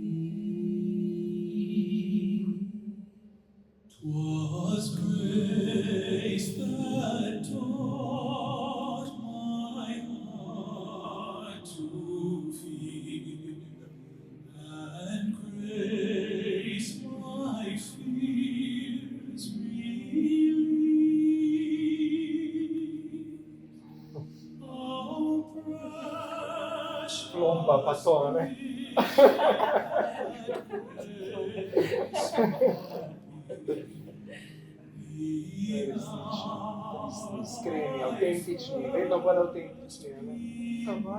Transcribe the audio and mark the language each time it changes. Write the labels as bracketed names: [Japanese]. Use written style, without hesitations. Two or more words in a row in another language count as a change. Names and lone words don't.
[English] 'Twas grace that taught my heart to fear, and grace my fears relieved. Oh, precious [Slovenian] plomba pa to, ne? Iskreni, avtentični, vedno bolj avtentični, ne?